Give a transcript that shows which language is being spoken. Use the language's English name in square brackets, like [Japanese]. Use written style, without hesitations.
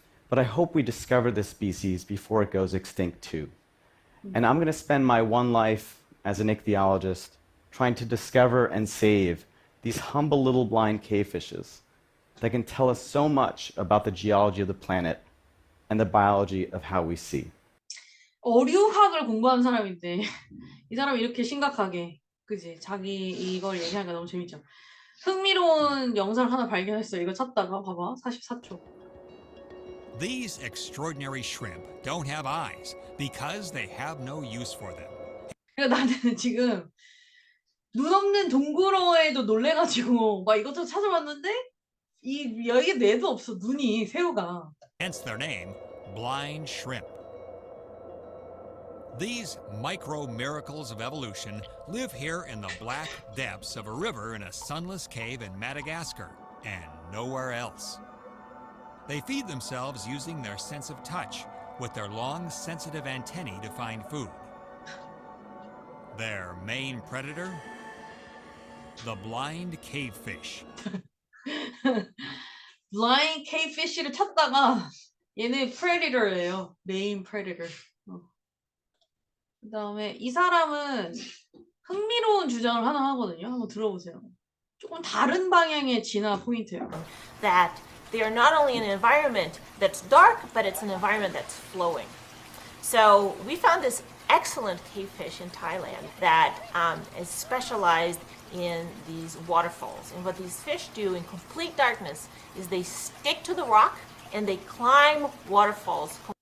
[English] But I hope we discover this species before it goes extinct too. And I'm going to spend my one life as an ichthyologist trying to discover and save these humble little blind cave fishes that can tell us so much about the geology of the planet and the biology of how we see. [Korean] 어류학을 공부하는 사람인데 이 사람이 이렇게 심각하게 그지? 자기 이걸 얘기하니까 너무 재밌죠. 흥미로운 영상을 하나 발견했어요. 이거 찾다가 봐봐. 44초. [English] These extraordinary shrimp don't have eyes because they have no use for them. [Korean] 그러니까 나는 지금 눈 없는 동굴어에도 놀래가지고 막 이것저것 찾아봤는데 여기에 뇌도 없어. 눈이 새우가. [English] Hence their name, blind shrimp. These micro miracles of evolution live here in the black depths of a river in a sunless cave in Madagascar and nowhere else. They feed themselves using their sense of touch with their long, sensitive antennae to find food. Their main predator? The blind cavefish. [Korean] 블라인 케이피쉬를 찾다가 얘네 프레디터예요. 메인 프레디터. 그다음에 이 사람은 흥미로운 주장을 하나 하거든요. 한번 들어보세요. 조금 다른 방향의 진화 포인트예요. [English] That they are not only in an environment that's dark, but it's an environment that's flowing. So we found this excellent cavefish in Thailand that is specialized in these waterfalls. And what these fish do in complete darkness is they stick to the rock and they climb waterfalls.